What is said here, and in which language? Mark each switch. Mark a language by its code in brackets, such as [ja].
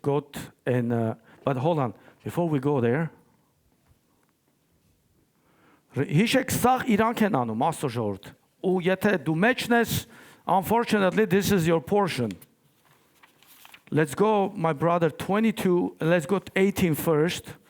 [en] Goat and but hold on, before we go there. [hy] Հիշեք սաղ իրանք են անում, Աստծո ժողովուրդ։ Ու եթե դու մեջն ես, [en] unfortunately this is your portion. Let's go, my brother, 22, let's go 18 first.